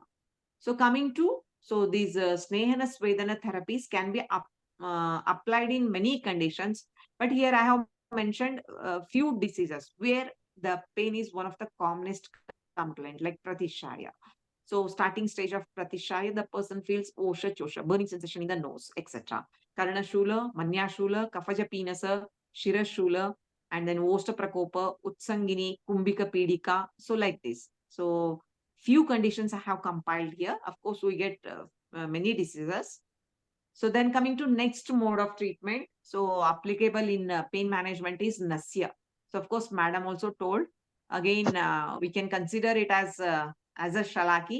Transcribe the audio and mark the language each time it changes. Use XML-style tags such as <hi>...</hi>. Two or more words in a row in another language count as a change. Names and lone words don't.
<en>So coming to, so these Snehana Svedana therapies can be applied in many conditions, but here I have mentioned a few diseases where the pain is one of the commonest complaint, like Pratishaya. So starting stage of Pratishaya, the person feels</en> <sa>osha chosha,</sa> <en>burning sensation in the nose, etc. Karna Shula, Manya Shula, Kafaja Pinasa, Shira Shula, and then Osta Prakopa, Utsangini, Kumbhika Pidika. So like this. So few conditions I have compiled here. Of course, we get many diseases. So then coming to next mode of treatment. So applicable in pain management is Nasya. So of course, madam also told. Again, we can consider it as a Shalaki.</en>